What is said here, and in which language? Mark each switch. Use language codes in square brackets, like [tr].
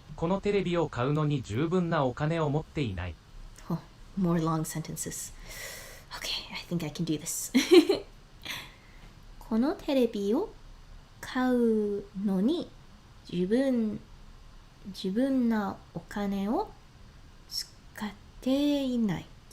[ja] このテレビを買うのに十分なお金を持っていない。 [en] Oh, more long sentences. Okay, I think I can do this. [ja] このテレビを買うのに十分なお金を使っていない。